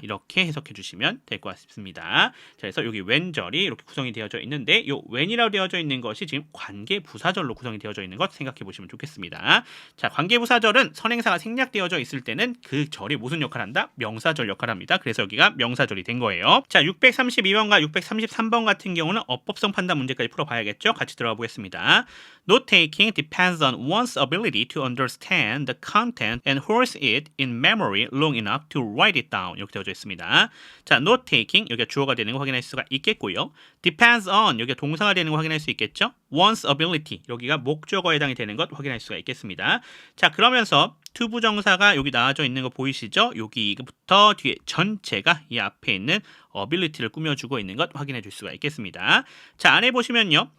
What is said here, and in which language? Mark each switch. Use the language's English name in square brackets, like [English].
[Korean] 이렇게 해석해 주시면 될 것 같습니다. 자, 그래서 여기 when절이 이렇게 구성이 되어져 있는데 이 when이라고 되어져 있는 것이 지금 관계부사절로 구성이 되어져 있는 것 생각해 보시면 좋겠습니다. 자, 관계부사절은 선행사가 생략되어져 있을 때는 그 절이 무슨 역할을 한다? 명사절 역할을 합니다. 그래서 여기가 명사절이 된 거예요. 자, 632번과 633번 같은 경우는 어법성 판단 문제까지 풀어봐야겠죠? 같이 들어가 보겠습니다. [English] Note-taking depends on one's ability to understand the content and hold it in memory long enough to write it down. [Korean] 이렇게 되어져 있습니다. 자, note-taking 여기가 주어가 되는 거 확인할 수가 있겠고요. [English] depends on [Korean] 여기가 동사가 되는 거 확인할 수 있겠죠. [English] one's ability [Korean] 여기가 목적어에 해당이 되는 것 확인할 수가 있겠습니다. 자, 그러면서 to 부정사가 여기 나와져 있는 거 보이시죠? 여기부터 뒤에 전체가 이 앞에 있는 ability를 꾸며주고 있는 것 확인해 줄 수가 있겠습니다. 자, 안에 보시면요.